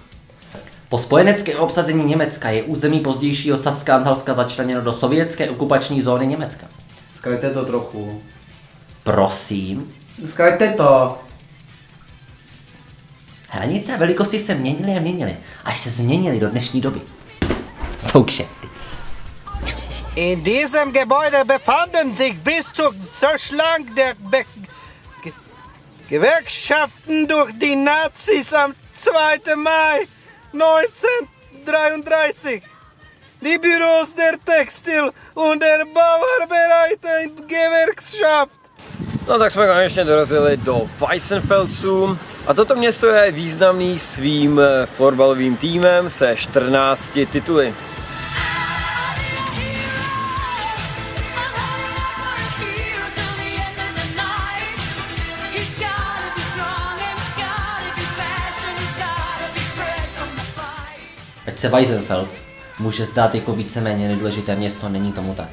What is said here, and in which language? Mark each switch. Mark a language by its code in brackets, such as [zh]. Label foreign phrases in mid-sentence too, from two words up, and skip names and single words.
[cs] Po spojeneckém obsazení Německa je území pozdějšího Saska-Anhalska začleněno do sovětské okupační zóny Německa. Zkrajte to trochu. Prosím? Zkrajte to. Hranice a velikosti se měnily a měnily, až se změnily do dnešní doby. Jsou kšefty. [de] In diesem Gebäude befanden sich bis zur Zerschlagung der Gewerkschaften durch die Nazis am 2. Mai 1933. Die Büros der Textil- und der Bauarbeitergewerkschaft. [cs] No tak jsme konečně dorazili do Weissenfeldců a toto město je významný svým florbalovým týmem se 14 tituly. Ať se Weissenfels může zdát jako víceméně nedůležité město, není tomu tak.